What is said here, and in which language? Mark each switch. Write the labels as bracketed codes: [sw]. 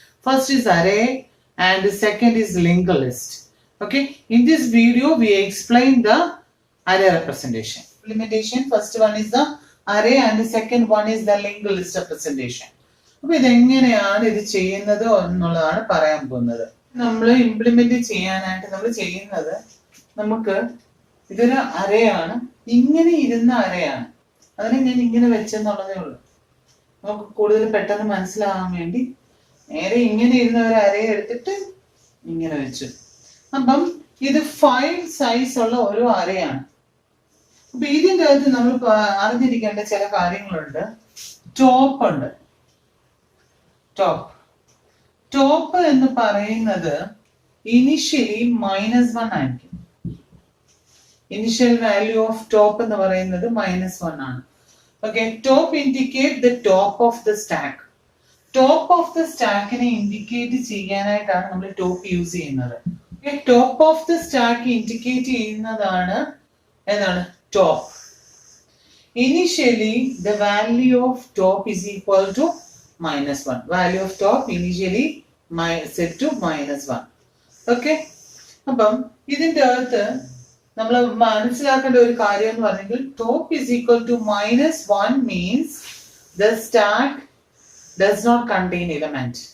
[en] First is array and second is link list. Okay, in this video we explain the array representation implementation. First one is the array and the second one is the linked list representation. [ml] അപ്പൊ ഇതെങ്ങനെയാണ് ഇത് ചെയ്യുന്നത് എന്നുള്ളതാണ് പറയാൻ പോകുന്നത്. നമ്മൾ implement ചെയ്യാനായിട്ട് നമ്മൾ ചെയ്യുന്നത്, നമുക്ക് ഇതൊരു അറേ ആണ്, ഇങ്ങനെ ഇരുന്ന അറേയാണ്. അതിനെ ഞാൻ ഇങ്ങനെ വെച്ചെന്നുള്ളതേ ഉള്ളൂ. നമുക്ക് കൂടുതൽ പെട്ടെന്ന് മനസ്സിലാവാൻ വേണ്ടി നേരെ ഇങ്ങനെ ഇരുന്ന ഒരു അറേ എടുത്തിട്ട് ഇങ്ങനെ വെച്ചു. അപ്പം ഇത് 5 സൈസ് ഉള്ള ഒരു അറേയാണ്. അപ്പൊ ഇതിൻ്റെ അകത്ത് നമ്മൾ അറിഞ്ഞിരിക്കേണ്ട ചില കാര്യങ്ങളുണ്ട്. ടോപ്പ് ഉണ്ട്. ടോപ്പ് എന്ന് പറയുന്നത് ഇനിഷ്യലി -1 ആയിരിക്കും. [en] initial value of top [ml] എന്ന് പറയുന്നത് -1 ആണ്. [en] okay, top indicate the [ml] top of the stack. Top of the സ്റ്റാക്കിനെ indicate ചെയ്യാനായിട്ടാണ് നമ്മൾ ടോപ്പ് യൂസ് ചെയ്യുന്നത്. Top of the stack indicate ചെയ്യുന്നതാണ് എന്താണ്? [en] Top. Initially the value of top is equal to -1. Value of top initially set to -1. [ml] Okay, അപ്പം ഇതിന്റെ അകത്ത് നമ്മൾ മനസ്സിലാക്കേണ്ട ഒരു കാര്യം എന്ന് പറഞ്ഞെങ്കിൽ top [en] is equal to -1 means the stack does not contain element.